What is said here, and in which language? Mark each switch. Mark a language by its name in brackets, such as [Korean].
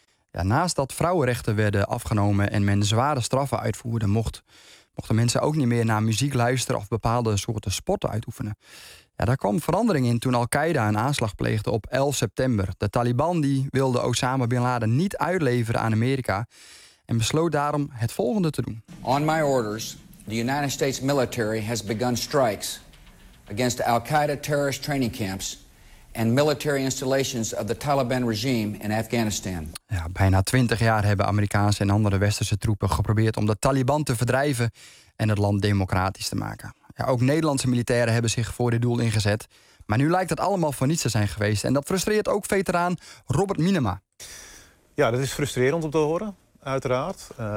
[Dutch] Ja, naast dat vrouwenrechten werden afgenomen en men zware straffen uitvoerde, mochten mensen ook niet meer naar muziek luisteren of bepaalde soorten sporten uitoefenen. Ja, daar kwam verandering in toen Al-Qaeda een aanslag pleegde op 11 september. De Taliban die wilde Osama Bin Laden niet uitleveren aan Amerika en besloot daarom het volgende te doen. [English] On my orders, the United States military has begun strikes against Al-Qaeda terrorist training camps and military installations of the Taliban regime in Afghanistan. [Dutch] Ja, bijna 20 jaar hebben Amerikaanse en andere westerse troepen geprobeerd om de Taliban te verdrijven en het land democratisch te maken. Ja, ook Nederlandse militairen hebben zich voor dit doel ingezet. Maar nu lijkt het allemaal voor niets te zijn geweest. En dat frustreert ook veteraan Robert Minema. Ja, dat is frustrerend om te horen, uiteraard.